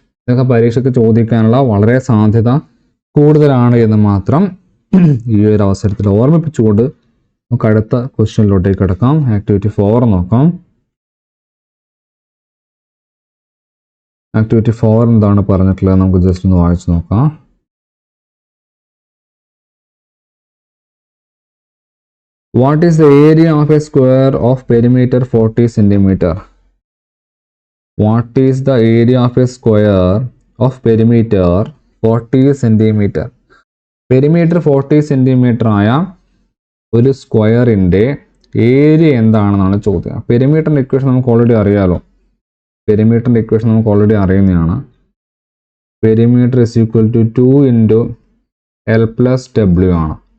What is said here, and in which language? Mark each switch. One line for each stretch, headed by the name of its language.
Malayalam: ഇതൊക്കെ പരീക്ഷയ്ക്ക് ചോദിക്കാനുള്ള വളരെ സാധ്യത കൂടുതലാണ് എന്ന് മാത്രം ഈ ഒരു അവസരത്തിൽ ഓർമ്മിപ്പിച്ചുകൊണ്ട് നമുക്ക് അടുത്ത ക്വസ്റ്റ്യനിലോട്ടേക്ക് കിടക്കാം. ആക്ടിവിറ്റി 4 നോക്കാം. ആക്ടിവിറ്റി 4 എന്താണ് പറഞ്ഞിട്ടുള്ളത് നമുക്ക് ജസ്റ്റ് ഒന്ന് വായിച്ചു നോക്കാം.
English: What is the area of a square of perimeter 40 centimeter? What is the area of a square of perimeter 40 centimeter?
Malayalam: Perimeter 40 centimetre ആയ ഒരു സ്ക്വയറിൻ്റെ ഏരിയ എന്താണെന്നാണ് ചോദ്യം. പെരിമീറ്ററിൻ്റെ ഇക്വേഷൻ നമുക്ക് ഓൾറെഡി അറിയാമല്ലോ. പെരിമീറ്ററിൻ്റെ ഇക്വേഷൻ നമുക്ക് ഓൾറെഡി അറിയുന്നതാണ്.
English: Perimeter is equal to 2 × L+W ആണ്.